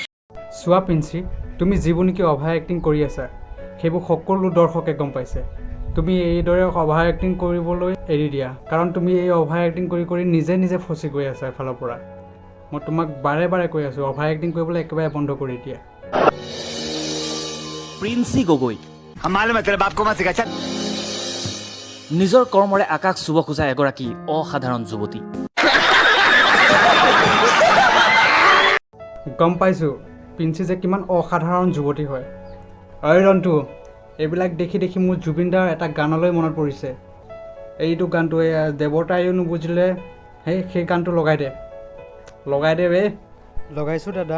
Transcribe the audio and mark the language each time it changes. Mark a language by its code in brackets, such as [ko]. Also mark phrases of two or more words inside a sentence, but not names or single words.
[as] চোৱা পিঞ্চি তুমি যিবোৰ নেকি [en] over acting [as] কৰি আছা সেইবোৰ সকলো দৰ্শকে গম পাইছে তুমি এইদৰে [en] over acting [as] কৰিবলৈ এৰি দিয়া কাৰণ তুমি এই [en] over acting [as] কৰি কৰি নিজে নিজে ফচি গৈ আছা এফালৰ পৰা মই তোমাক বাৰে বাৰে কৈ আছোঁ [en] over acting [as] কৰিবলৈ একেবাৰে বন্ধ কৰি দিয়া প্ৰিন্সি গগৈ [hi] हम मालूम है तेरे बाप को मत सिखा चल [as] নিজৰ কৰ্মৰে আকাশ চুব খোজা এগৰাকী অসাধাৰণ যুৱতী গম পাইছোঁ পিঞ্চি যে কিমান অসাধাৰণ যুৱতী হয় অই ৰন্তু এইবিলাক দেখি দেখি মোৰ জুবিনদাৰ এটা গানলৈ মনত পৰিছে এইটো গানটো দেৱতায়ো নুবুজিলে সেই গানটো লগাই দে বে লগাইছোঁ দাদা